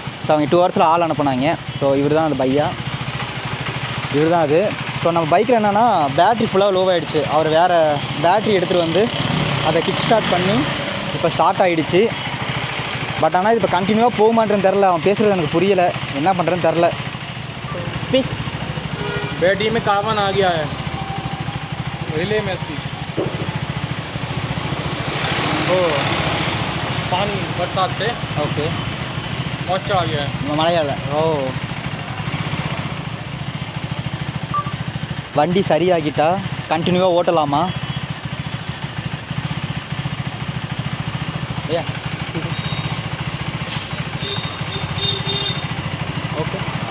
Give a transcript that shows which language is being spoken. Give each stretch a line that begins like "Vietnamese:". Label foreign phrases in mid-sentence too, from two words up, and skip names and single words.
Tamil: ஸோ அவங்க 2 ஹவர்ஸில் ஆள் அனுப்புனாங்க. ஸோ இவர் தான் அந்த பையா, இவர் தான் அது. ஸோ நம்ம பைக்கில் என்னென்னா பேட்ரி ஃபுல்லாக லோவாகிடுச்சு. அவர் வேறு பேட்ரி எடுத்துகிட்டு வந்து அதை
English: kick start
Tamil: பண்ணி இப்போ ஸ்டார்ட் ஆகிடுச்சு. பட் ஆனால் இது இப்போ கண்டினியூவாக போக மாட்டேன்னு தெரில. அவன் பேசுகிறது எனக்கு புரியலை, என்ன பண்ணுறேன்னு தெரில. ஸ்பீக்.
Hindi: बैटरी में कार्बन आ गया है, रिले में इसकी वो पानी बरसात से
Tamil: ஓகே
Hindi: मोचा आ गया है.
Tamil: மழையால். ஓ, வண்டி சரியாகிட்டா கண்டினியூவாக ஓட்டலாமா? ஏ ஓகே.